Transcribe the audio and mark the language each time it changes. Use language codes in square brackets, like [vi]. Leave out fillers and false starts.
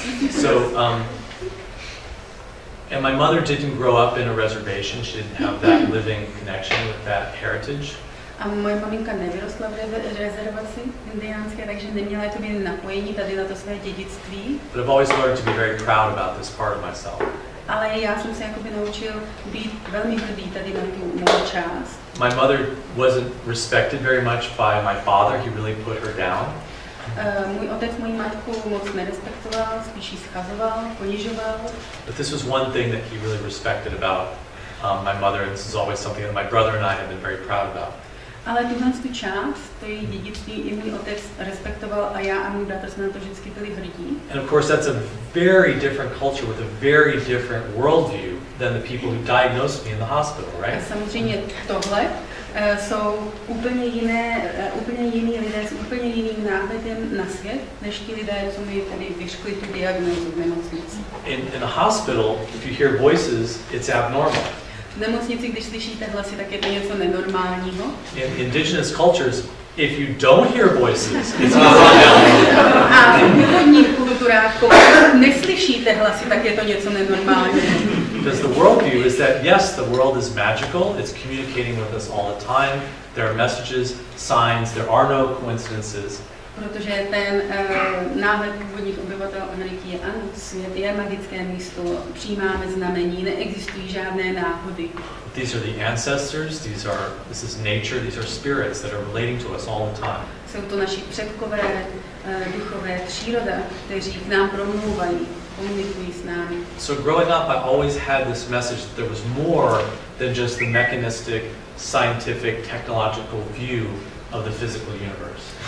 [en] So, and my mother didn't grow up in a reservation. She didn't have that living connection with that heritage. [cs] A moje maminka nevyrostla v rezervaci indiánské, takže neměla jakoby napojení tady na to své dědictví. [en] But I've always learned to be very proud about this part of myself. [cs] Ale já jsem se jakoby naučil být velmi hrdý tady na tu mou část. [en] My mother wasn't respected very much by my father. He really put her down. [cs] Můj otec moji matku moc nerespektoval, spíš ji schazoval, ponižoval. [en] But this was one thing that he really respected about my mother, and this is always something that my brother and I have been very proud about. [cs] Ale tuhle tu část, to její dědictví, i můj otec respektoval a já a můj bratr jsme na to vždycky byli hrdí. [en] And of course that's a very different culture with a very different worldview than the people who diagnosed me in the hospital, right? [cs] A samozřejmě tohle jsou úplně jiní lidé s úplně jiným náhledem na svět, než ti lidé, co mi tady vyškli tu diagnózu v nemocnici. [en] In the hospital, if you hear voices, it's abnormal. [cs] V nemocnici, když slyšíte hlasy, tak je to něco nenormálního. [en] In indigenous cultures, if you don't hear voices, it's abnormal. [cs] A v původních kulturách, pokud neslyšíte hlasy, tak je to něco nenormálního. [en] Because the worldview is that yes, the world is magical, it's communicating with us all the time, there are messages, signs, there are no coincidences. [cs] Protože ten náhled původních obyvatel Ameriky je ano, svět je magické místo, přijímáme znamení, neexistují žádné náhody. [en] These are the ancestors, this is nature, these are spirits that are relating to us all the time. [cs] Jsou to naši předkové, duchové, příroda, kteří k nám promluvají, komunikují s námi. [en] So growing up, I always had this message that there was more than just the mechanistic, scientific, technological view of the physical universe.